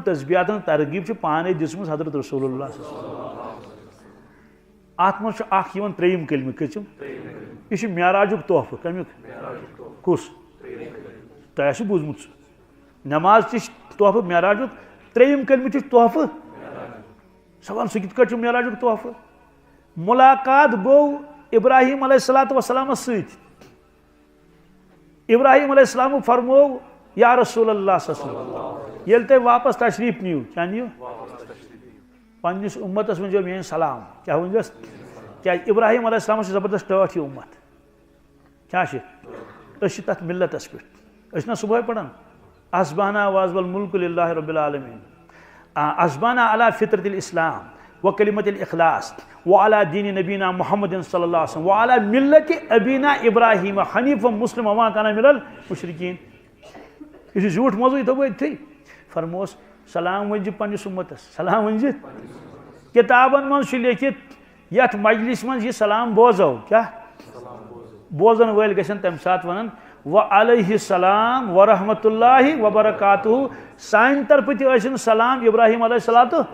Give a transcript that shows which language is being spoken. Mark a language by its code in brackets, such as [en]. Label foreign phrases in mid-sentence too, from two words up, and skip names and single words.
[ks] تسبیٖحاتن ہٕنٛز ترغیٖب چھِ پانے دِژمٕژ حضرت رسول اللہ اتھ منٛز چھُ اکھ یِوان 3یِم کلمہٕ کٔژِم یہِ چھُ معراجُک تحفہٕ کمیُک کُس تۄہہِ آسِوٕ بوٗزمُت سُہ نٮ۪ماز تہِ چھِ تحفہٕ معراجُک 3یِم کلمہٕ تہِ چھِ تحفہٕ سوال سُہ کِتھ کٲٹھۍ چھُ معراجُک تحفہٕ مُلاقات گوٚو ابراہیم [ar] علیہ الصلوۃ والسلامس [ks] سۭتۍ ابراہیم [ar] علیہ السلام [ks] فرموو [ar] یا رسول اللہ صلی اللہ علیہ وسلم [ks] ییٚلہِ تُہۍ واپس تشریٖف نِیِو کیٛاہ نِیِو پننِس اُمتس ؤنۍزیو میٲنۍ سلام کیٛاہ ؤنۍزیوس کیٛازِ ابراہیم [ar] علیہ السلامس [ks] چھِ زبردست ٹٲٹھ یہِ اُمت کیٛاہ چھِ أسۍ چھِ تتھ ملتس پٮ۪ٹھ أسۍ چھِنہ صبحٲے پران [ar] اصبحنا واصبح الملک للہ رب العالمین اصبحنا علی فطرت الاسلام وکلمت الاخلاص وعلی دین نبینا محمد صلی اللہ علیہ وسلم وعلی ملت ابینا ابراہیم حنیفا مسلم وما کان من المشرکین [ks] یہِ چھُ زیوٗٹھ موضوٗع یہِ تھوٚو بہٕ أتتھٕے فرمووس سلام ونجہِ پننِس اُمتس سلام ونجہِ کتابن منٛز چھُ لیکھِتھ یتھ مجلس منٛز یہِ سلام بوزو کیٛاہ بوزن وٲلۍ گژھن تمہِ ساتہٕ ونن [ar] وعلیہ السلام ورحمۃ اللہ وبرکاتہ [ks] سانہِ طرفہٕ تہِ ٲسِن سلام ابراہیم [ar] علیہ الصلوۃ